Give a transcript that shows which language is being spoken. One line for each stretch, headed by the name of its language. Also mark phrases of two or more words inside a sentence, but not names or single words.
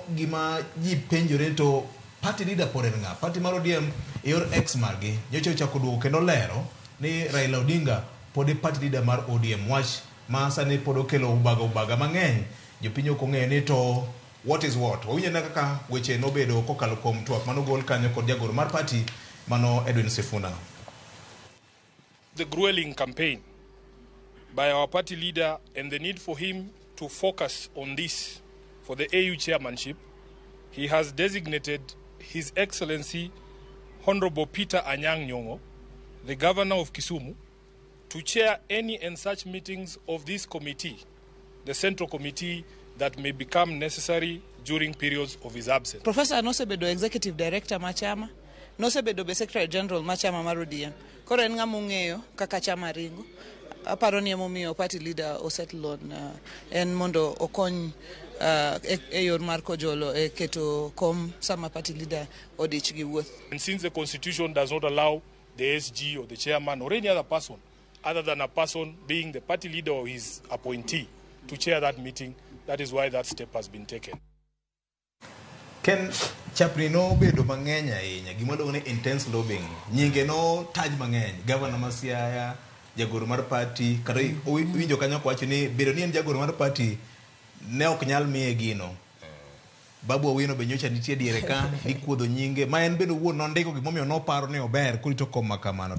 Luo (Kenya and Tanzania): gima ji penjore to
English: party leader
Luo (Kenya and Tanzania): pod en ng'a? Party mar ODM yor ex margi nyocha ochako duogo kendo lero ni Raila Odinga pod e
English: party leader
Luo (Kenya and Tanzania): mar ODM, wach ma sani pod okelo ubaga mang'eny. Jopiny ok ong'eyo ni
English: to what is what.
Luo (Kenya and Tanzania): Wawinjo na kaka weche nobedo kokalo kuom twak manogol kanyo kod jagoro mar party mano Edwin Sifuna.
English: The grueling campaign by our party leader and the need for him to focus on this for the AU chairmanship, he has designated His Excellency Honorable Peter Anyang' Nyong'o, the Governor of Kisumu, to chair any and such meetings of this committee, the Central Committee, that may become necessary during periods of his absence.
Luo (Kenya and Tanzania): Professor nosebedo Executive Director machama, nosebedo be Secretary General machama mar ODM. Koro en ng'ama ong'eyo kaka chama ringo. Aparo ni emomiyo
English: party leader
Luo (Kenya and Tanzania): osettle on en mondo okony e yor mar kojolo e keto kom sama
English: party leader
Luo (Kenya and Tanzania): odich gi wuoth.
English: And since the constitution does not allow the SG or the chairman or any other person other than a person being the party leader or his appointee to chair that meeting, that is why that step has been taken.
Luo (Kenya and Tanzania): Ken chapni no bedo mang'eny ahinya, gima luongo ni
English: intense lobbying.
Luo (Kenya and Tanzania): Nyinge no taj mang'eny, governor ma Siaya, jagoro mar party, kata winjo kanyo kwacho ni bedo ni en jagoro mar party ne ok nyal miye gino. Babu Owino be nyocha nitie diere ka ikuodho nyinge, ma en bedo wuon nondiko gimomiyo noparo ni ober kurito kom makamano.